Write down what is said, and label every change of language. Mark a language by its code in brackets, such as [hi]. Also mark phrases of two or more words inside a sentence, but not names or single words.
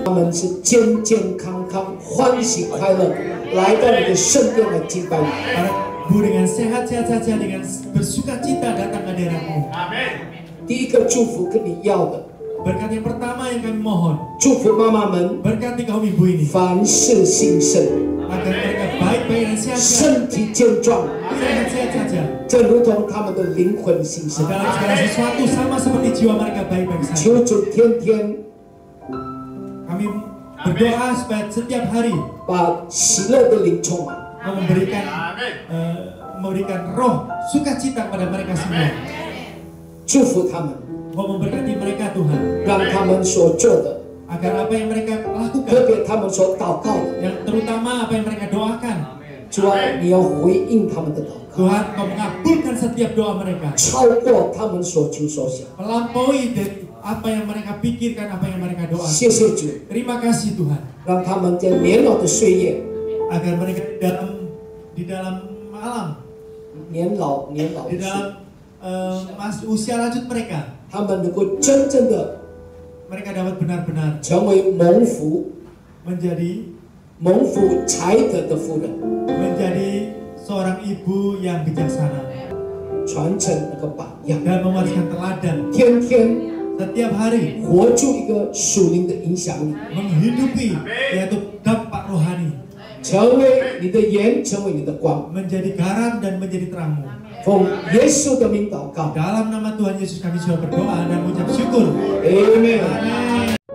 [zh] 他们是健健康康、欢喜快乐来到你的圣殿来敬拜你。 [id] Para ibu dengan sehat-sehat saja, dengan bersukacita datang ke hadiratmu. [zh] 第一个祝福跟你要的， [id] Berkat yang pertama yang kami mohon, [zh] 祝福妈妈们 [id] berkati kaum ibu ini [zh] 凡事兴盛， [id] agar mereka baik-baik dan sehat-sehat, [zh] 身体健壮， [id] sehat-sehat saja. [zh] 正如同他们的灵魂兴盛。 [id] Dalam segala sesuatu sama seperti jiwa mereka baik-baik saja. [zh] 求主天天 [id] Kami berdoa supaya setiap hari [zh] 把喜乐的灵充满， [id] memberikan roh sukacita kepada mereka semua. [zh] 祝福他们， [id] Mau memberkati mereka Tuhan, [zh] 让他们所做的， [id] agar apa yang mereka [zh] 特 [id] lakukan, [zh] 别他们所祷告的， [id] yang terutama apa yang mereka doakan, [zh] 主啊，你要回应他们的祷告， [id] Tuhan Kau mengabulkan setiap doa mereka, [zh] 超过他们所求所想。 [id] melampaui dari apa yang mereka pikirkan, apa yang mereka doakan. [zh] 谢谢主， [id] Terima kasih Tuhan, [zh] 让他们在年老的岁月， [id] agar mereka di dalam malam, [zh] 年老 [id] di [zh] 的岁， [id] dalam usia lanjut mereka. [zh] 他们能够真正的 [id] Mereka dapat benar-benar [zh] 成为蒙福 [id] menjadi [zh] 蒙福才德的妇人， [id] menjadi seorang ibu yang bijaksana [zh] 传承那个榜样， [id] dan mewariskan teladan [zh] 天天 [id] setiap hari [zh] 活出一个属灵的影响力， [id] menghidupi yaitu dampak rohani [zh] 成为你的盐，成为你的光。 [id] menjadi garam dan menjadi terangmu. [zh] 奉耶稣的名祷告 [id] Dalam nama Tuhan Yesus kami sudah berdoa dan mengucap syukur. Amen. Amin.